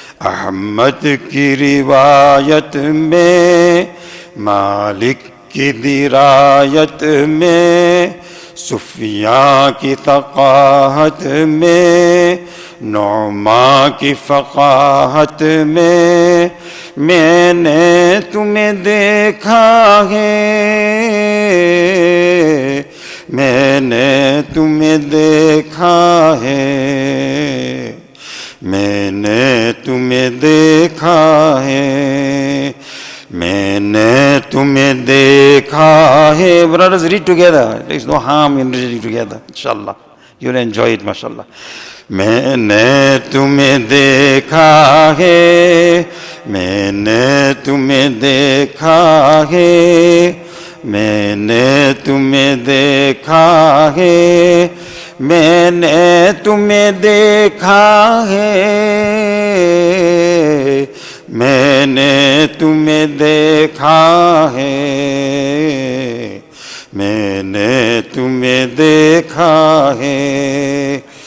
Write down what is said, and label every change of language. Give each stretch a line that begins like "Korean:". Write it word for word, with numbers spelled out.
Urdu: احمد کی روایت میں، مالک کی درایت میں، سفیان کی ثقاہت میں، نعمان کی فقاہت میں، میں نے تمہیں دیکھا ہے، میں نے تمہیں دیکھا ہے، میں نے تمہیں دیکھا ہے، میں نے تمہیں دیکھا ہے.
English: Brothers, read together. There is no harm in reading together. Inshallah, you'll enjoy it. Mashallah.
Urdu: میں نے تمہیں دیکھا ہے، میں نے تمہیں دیکھا ہے، میں نے تمہیں دیکھا ہے، میں نے تمہیں دیکھا ہے، میں نے تمہیں دیکھا ہے، میں نے تمہیں دیکھا ہے.